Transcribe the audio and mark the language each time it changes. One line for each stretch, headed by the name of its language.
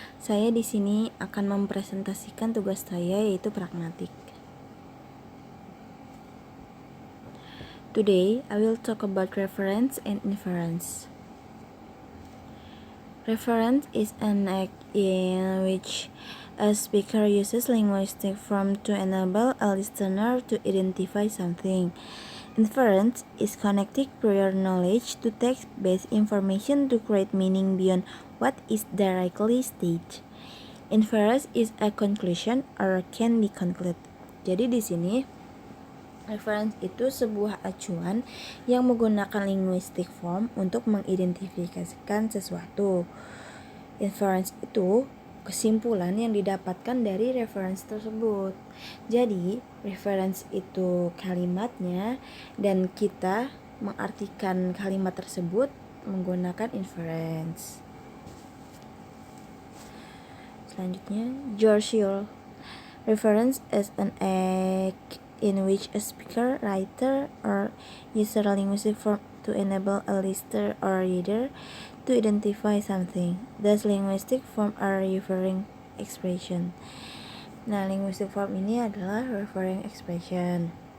Indonesian: Saya di sini akan mempresentasikan tugas saya, yaitu pragmatik.
English: Today, I will talk about reference and inference. Reference is an act in which a speaker uses linguistic form to enable a listener to identify something. Inference is connecting prior knowledge to text-based information to create meaning beyond what is directly stated. Inference is a conclusion or can be concluded.
Indonesian: Jadi di sini reference itu sebuah acuan yang menggunakan linguistic form untuk mengidentifikasikan sesuatu. Inference itu kesimpulan yang didapatkan dari reference tersebut. Jadi, reference itu kalimatnya dan kita mengartikan kalimat tersebut menggunakan inference. Selanjutnya, Georgiol.
English: Reference is an act in which a speaker, writer, or user linguistic form to enable a listener or reader to identify something. Thus, linguistic form are referring expression.
Indonesian: Nah, linguistic form ini adalah referring expression.